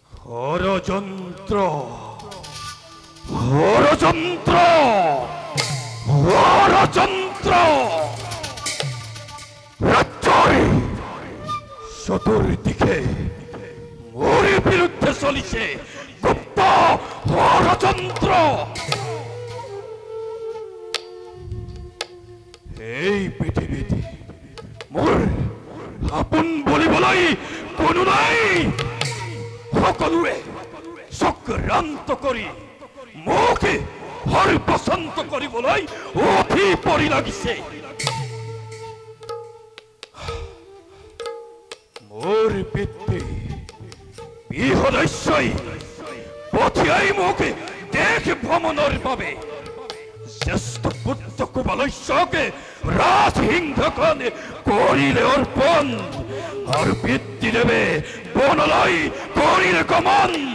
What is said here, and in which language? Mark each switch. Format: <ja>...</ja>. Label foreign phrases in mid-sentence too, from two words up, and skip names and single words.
<as>ষড়যন্ত্র ষড়যন্ত্র ষড়যন্ত্র রাজ্যের চতুর্দিকে মোর বিরুদ্ধে চলিছে গুপ্ত ষড়যন্ত্র। এই পৃথিবীতে মোর আপোন বলিবলৈ কোনো নাই। সকলোৱে চক্ৰান্ত কৰি মোক হৰপচন্দ কৰিবলৈ উঠি পৰি লাগিছে। মোৰ পিতৃ বিহদস্যই পঠিয়াই মোক দেশ ভ্ৰমণৰ বাবে জ্যেষ্ঠ পুত্ৰ কুবালস্যকে ৰাজসিংহাসন কৰিলে অৰ্পণ আৰু পিতৃদেৱে বনলৈ কৰিলে গমন।</as>